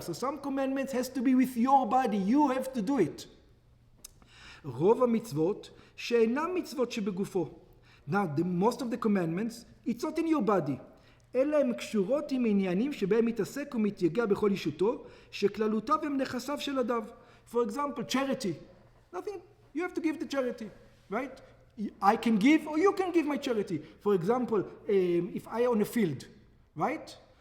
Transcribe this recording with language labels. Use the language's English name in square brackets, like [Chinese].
[English] So some commandments has to be with your body. You have to do it. [Hebrew] רוב המצוות שאינם מצוות שבגופו. [English] Now, most of the commandments, it's not in your body. [Hebrew] אלא הם קשורות עם עניינים שבהם מתעסק ומתייגע בכל אישותו, שכללותיו הם נכסיו של אדם. [English] For example, charity. Nothing, you have to give the charity, right? I can give or you can give my charity. For example, if I own a field, right?